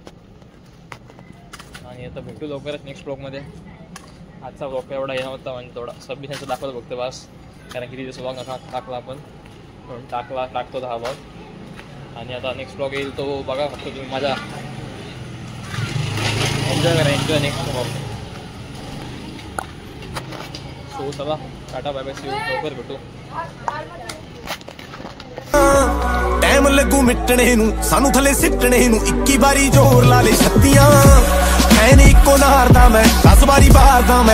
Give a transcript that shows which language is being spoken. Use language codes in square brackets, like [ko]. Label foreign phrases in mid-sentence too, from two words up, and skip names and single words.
[mr] आणि आता भेटू लवकरच [en] next blogमध्ये [mr] आजचा ब्लॉग एवढा येणार होता म्हणजे थोडा सबमिशनचं दाखवलं बघतो बस कारण की तिथे ब्लॉग टाकला आपण म्हणून टाकतो हा ब्लॉग आणि आता [en] next blog [mr] येईल तो बघा फक्त तुम्ही माझा एन्जॉय करा [en] enjoy next blog. [mr] सो चला टाटा [en] bye bye see you [mr] लवकर भेटू. [pa] ਟਾਈਮ ਲੱਗੂ ਮਿਟਣੇ ਨੂੰ ਸਾਨੂੰ ਥੱਲੇ ਸਿੱਟਣੇ ਨੂੰ 21 ਵਾਰੀ ਜ਼ੋਰ ਲਾ ਲੈ ਛੱਤੀਆਂ ਐਨ ਇੱਕੋ ਨਾਰਦਾ ਮੈਂ 10 ਵਾਰੀ ਬਾਰਦਾ ਮੈਂ